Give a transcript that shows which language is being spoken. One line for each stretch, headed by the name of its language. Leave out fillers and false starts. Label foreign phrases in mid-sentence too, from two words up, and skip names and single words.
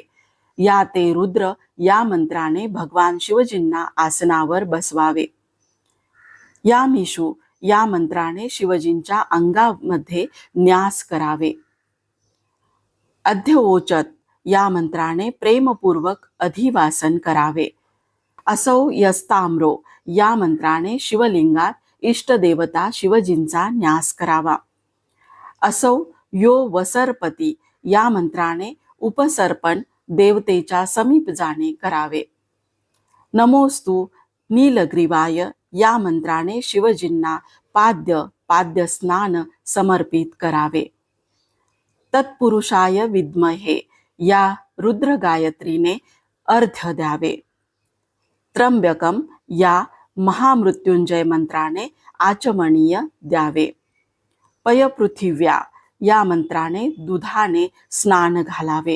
Sanskrit: या ते रुद्र
Marathi: या मंत्राने भगवान शिवजींना आसनावर बसवावे.
Sanskrit: या मिशू
Marathi: या मंत्राने शिवजींच्या अंगामध्ये न्यास करावे. अध्यवोचत या मंत्राने प्रेमपूर्वक अधिवासन करावे.
Sanskrit: असौ यस्ताम्रो
Marathi: या मंत्राने शिवलिंगात इष्टदेवता शिवजींचा न्यास करावा.
Sanskrit: असौ यो वसरपती
Marathi: या मंत्राने उपसर्पण देवतेच्या समीप जाणे करावे.
Sanskrit: नमोस्तु नीलग्रीवाय
Marathi: या मंत्राने शिवजींना पाद्य स्नान समर्पित करावे.
Sanskrit: तत्पुरुषाय विद्महे
Marathi: या रुद्र गायत्रीने अर्ध्य द्यावे. त्र्यंबकम या महामृत्युंजय मंत्राने आचमनीय द्यावे. पयपृथिव्या या मंत्राने दुधाने स्नान घालावे.